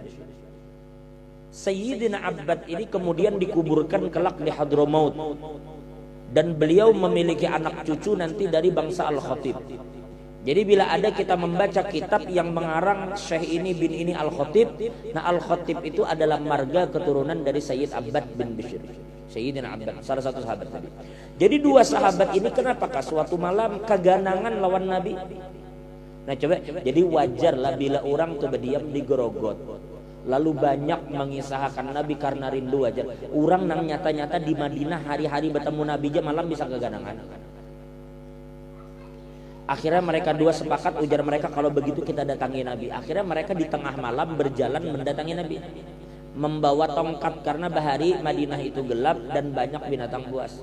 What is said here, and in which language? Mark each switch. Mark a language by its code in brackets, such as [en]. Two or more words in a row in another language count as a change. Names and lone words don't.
[id] Sayyidina Abbad ini kemudian dikuburkan kelak di Hadramaut, dan beliau memiliki anak cucu nanti dari bangsa Al-Khatib. Jadi bila ada kita membaca kitab yang mengarang Syekh ini bin ini Al-Khatib, nah Al-Khatib itu adalah marga keturunan dari Sayyid Abbad bin Bishr. Sayyidina Abbad, salah satu sahabat tadi. Jadi dua sahabat ini kenapakah suatu malam keganangan lawan Nabi? Nah coba, jadi wajarlah bila orang tuh berdiam di Gorogot, lalu banyak mengisahkan Nabi karena rindu wajar. Orang nang nyata-nyata di Madinah hari-hari bertemu Nabi aja malam bisa keganangan. Akhirnya mereka dua sepakat, ujar mereka kalau begitu kita datangi Nabi. Akhirnya mereka di tengah malam berjalan mendatangi Nabi, membawa tongkat karena bahari Madinah itu gelap dan banyak binatang buas.